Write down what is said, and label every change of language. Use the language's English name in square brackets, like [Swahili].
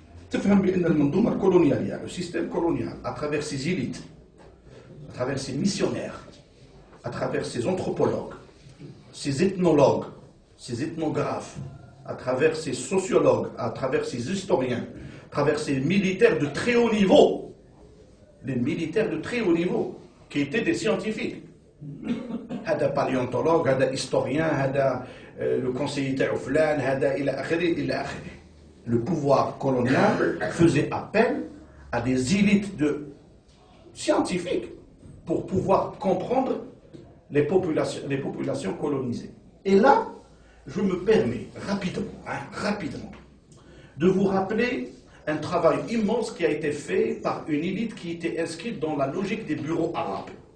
[Arabic] تفهم بأن المنظومة الكولونيالية, [French] le système colonial, à travers ses élites, à travers ses missionnaires, à travers ses anthropologues, ses ethnologues, ces ethnographes, à travers ces sociologues, à travers ces historiens, à travers ces militaires de très haut niveau, les militaires de très haut niveau, qui étaient des scientifiques. [Arabic] هذا paléontologue, هذا historien, هذا le conseiller تاعو فلان, هذا إلى آخره إلى آخره. [French] Le pouvoir colonial faisait appel à des élites de scientifiques pour pouvoir comprendre les populations colonisées. Et là, je me permets rapidement, de vous rappeler un travail immense qui a été fait par une élite qui était inscrite dans la logique des bureaux arabes.